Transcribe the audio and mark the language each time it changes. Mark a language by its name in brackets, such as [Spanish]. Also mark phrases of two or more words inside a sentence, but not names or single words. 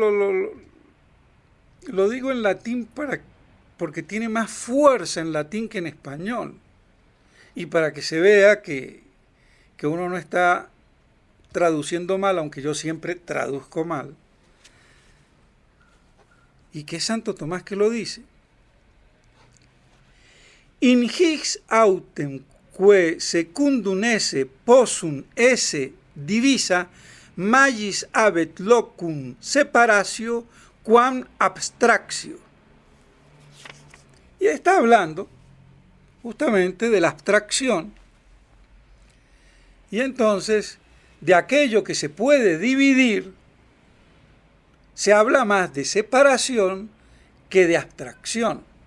[Spanish] lo digo en latín porque tiene más fuerza en latín que en español, y para que se vea que uno no está traduciendo mal, aunque yo siempre traduzco mal, y que es Santo Tomás que lo dice. [Latin] In his autem que secundum esse possum esse divisa magis habet locum separatio quam abstractio. [Spanish] Y está hablando justamente de la abstracción. Y entonces, de aquello que se puede dividir, se habla más de separación que de abstracción.